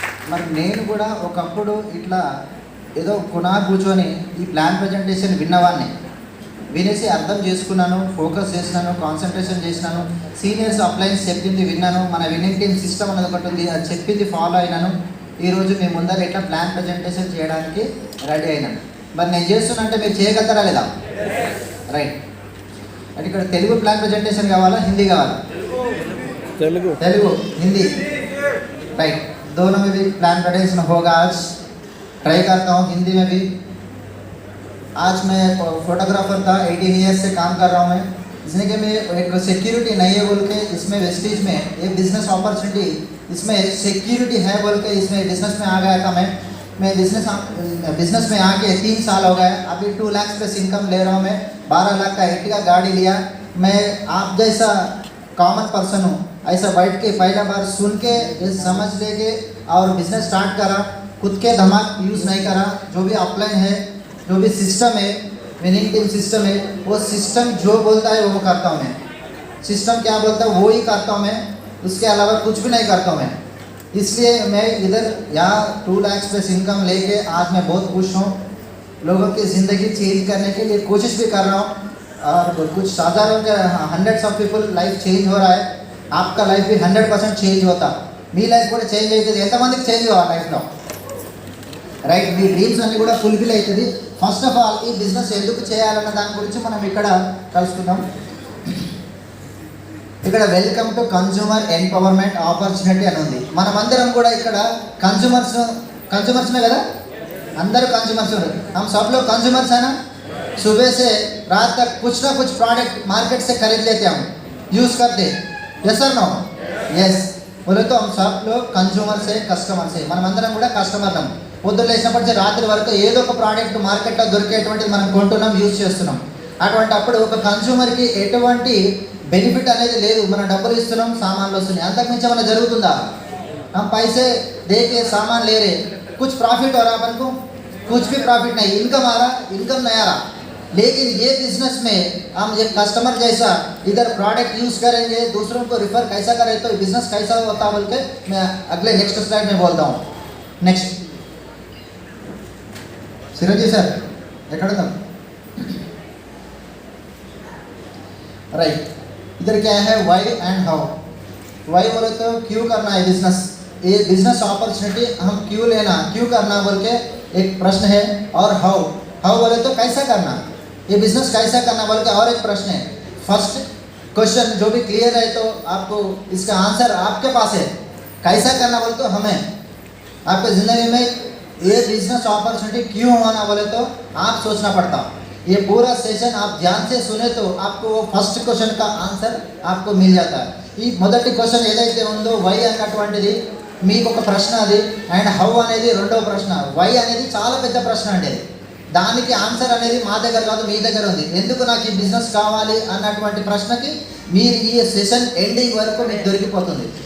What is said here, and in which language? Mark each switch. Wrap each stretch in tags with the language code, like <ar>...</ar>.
<te>మరి నేను కూడా ఒకప్పుడు ఇట్లా ఏదో కూర్చొని ఈ ప్లాన్ ప్రజెంటేషన్ విన్నవాడిని, వినేసి అర్థం చేసుకున్నాను, ఫోకస్ చేసినాను, కాన్సన్ట్రేషన్ చేసినాను, సీనియర్స్ అప్లయన్స్ చెప్పింది విన్నాను, మన విన్నింగ్ టీమ్ సిస్టమ్ అనేది ఒకటి ఉంది, అది చెప్పింది ఫాలో అయినాను. ఈరోజు మీ ముందర ఇట్లా ప్లాన్ ప్రజెంటేషన్ చేయడానికి రెడీ అయినాను. మరి నేను చేస్తున్నంటే మీరు చేయగలుగుతారా లేదా? రైట్. అంటే ఇక్కడ తెలుగు ప్లాన్ ప్రజెంటేషన్ కావాలా, హిందీ కావాలా?</te> <hi>తెలుగు हिंदी राइट, दोनों में भी प्लान प्रेजेंटेशन होगा. आज ट्राई करता हूँ हिंदी में भी. आज मैं फोटोग्राफर था, 18 years से काम कर रहा हूँ मैं. इसलिए कि मैं एक सिक्योरिटी नहीं है बोल के इसमें वेस्टेज में एक बिजनेस अपॉर्चुनिटी इसमें सिक्योरिटी है बोल के इसमें बिजनेस में आ गया था. मैं बिजनेस में आके 3 साल हो गए. अभी 2 lakhs प्लस इनकम ले रहा हूँ मैं. 12 लाख का एर्टिगा गाड़ी लिया. मैं आप जैसा कॉमन पर्सन हूँ, ऐसा बैठ के पहला बार सुन के समझ लेके और बिजनेस स्टार्ट करा. खुद के दिमाग यूज़ नहीं करा. जो भी अपलाइन है, जो भी सिस्टम है, विनिंग टीम सिस्टम है, वो सिस्टम जो बोलता है वो करता हूँ मैं. सिस्टम क्या बोलता है वो ही करता हूँ मैं, उसके अलावा कुछ भी नहीं करता हूँ मैं. इसलिए मैं इधर यहाँ 2 lakhs प्लस इनकम लेके आज मैं बहुत खुश हूँ. लोगों की ज़िंदगी चेंज करने के लिए कोशिश भी कर रहा हूँ. और कुछ साधारण के hundreds of people life change हो रहा है. आपका लाइफ भी 100% चेंज होता.</hi> <te>మీ లైఫ్ కూడా చేంజ్ అవుతుంది. ఎంతమందికి చేంజ్ కావాలి లైఫ్లో? రైట్, మీ డ్రీమ్స్ అన్నీ కూడా ఫుల్ఫిల్ అవుతుంది. ఫస్ట్ ఆఫ్ ఆల్ ఈ బిజినెస్ ఎందుకు చేయాలన్న దాని గురించి మనం ఇక్కడ కలుసుకుందాం. ఇక్కడ welcome to consumer empowerment opportunity అని ఉంది. మనమందరం కూడా ఇక్కడ</te> <hi>कंज्यूमर्स में</hi> <te>కదా,</te> <hi>अंदर कंज्यूमर्स हम सब लोग कंज्यूमर्स है ना. सुबह से रात तक कुछ ना कुछ प्रोडक्ट मार्केट से खरीद लेते हम, यूज़ करते. यस और नो? यस. बोले तो हम सब लोग कंज्यूमर्स है, कस्टमर्स है.</hi> <te>మనమందరం కూడా కస్టమర్. పొద్దున్న లేచినప్పటి నుంచి రాత్రి వరకు ఏదో ఒక ప్రోడక్ట్ మార్కెట్లో దొరికేటువంటిది మనం కొంటున్నాం, యూజ్ చేస్తున్నాం. అటువంటి అప్పుడు ఒక కన్జ్యూమర్కి ఎటువంటి బెనిఫిట్ అనేది లేదు. మనం డబ్బులు ఇస్తున్నాం, సామాన్లు వస్తున్నాయి, అంతకుమించి ఏమైనా జరుగుతుందా?</te> <hi>हम पैसे दे के सामान ले रहे, कुछ प्रॉफिट हो रहा अपन को? कुछ भी प्रॉफिट नहीं. इनकम आ रहा, इनकम नहीं आ रहा. लेकिन ये बिजनेस में हम एक कस्टमर जैसा इधर प्रोडक्ट यूज़ करेंगे, दूसरों को रिफ़र कैसा करें, तो बिजनेस कैसा होता बोल के मैं अगले नेक्स्ट स्लाइड में बोलता हूँ. नेक्स्ट सिरजी सर</hi> <te>ఎక్కడ</te> <hi>राइट. इधर क्या है, वाई एंड हाउ. वाई बोले तो क्यों करना है बिजनेस, ये बिजनेस अपॉर्चुनिटी हम क्यों लेना, क्यों करना बोल के एक प्रश्न है. और हाउ, हाउ बोले तो कैसा करना, ये बिजनेस कैसा करना बोल के और एक प्रश्न है. फर्स्ट क्वेश्चन जो भी क्लियर है तो आपको इसका आंसर आपके पास है. कैसा करना बोले तो हमें आपके ज़िंदगी में ये बिजनेस अपॉर्चुनिटी क्यों होना बोले तो आप सोचना पड़ता. ये पूरा सेशन आप ध्यान से सुने तो आपको वो फर्स्ट क्वेश्चन का आंसर आपको मिल जाता है.</hi> <te>ఈ మొదటి క్వశ్చన్ ఏదైతే ఉందో వై అన్నటువంటిది మీకు ఒక ప్రశ్న, అది అండ్ హౌ అనేది రెండవ ప్రశ్న. వై అనేది చాలా పెద్ద ప్రశ్న అండి. దానికి ఆన్సర్ అనేది మా దగ్గర కాదు, మీ దగ్గర ఉంది. ఎందుకు నాకు ఈ బిజినెస్ కావాలి అన్నటువంటి ప్రశ్నకి మీరు ఈ సెషన్ ఎండింగ్ వరకు మీకు దొరికిపోతుంది.</te>